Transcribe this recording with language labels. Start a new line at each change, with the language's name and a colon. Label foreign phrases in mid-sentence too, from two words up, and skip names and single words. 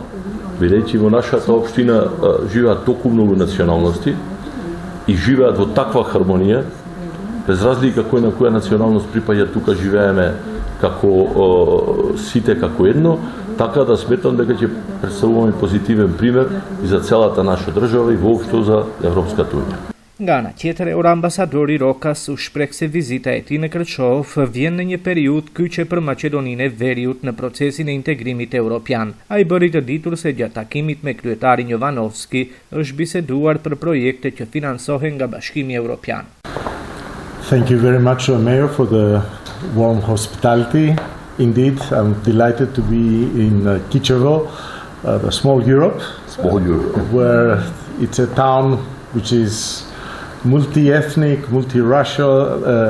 Macedonian: Бидејќи во нашата општина живеат толку многу националности и живеат во таква хармонија, без разлика кој на која националност припаѓа, тука живееме како сите како едно, така да сметам дека ќе представуваме позитивен пример и за целата наша држава и воопшто за Европската унија.
Albanian: Nga ana tjetër, euroambasadori Rokas u shpreh se vizita e tij në Kërçov vjen në një periudhë kyçe për Maqedoninë e Veriut në procesin e integrimit evropian. Ai bëri të ditur se gjatë takimit me kryetarin Jovanovski është biseduar për projekte që financohen nga Bashkimi Evropian.
English: Thank you very much, Mayor, for the warm hospitality. Indeed, I'm delighted to be in Kičevo, the small Europe, where it's a town which is multi-ethnic, multi-racial,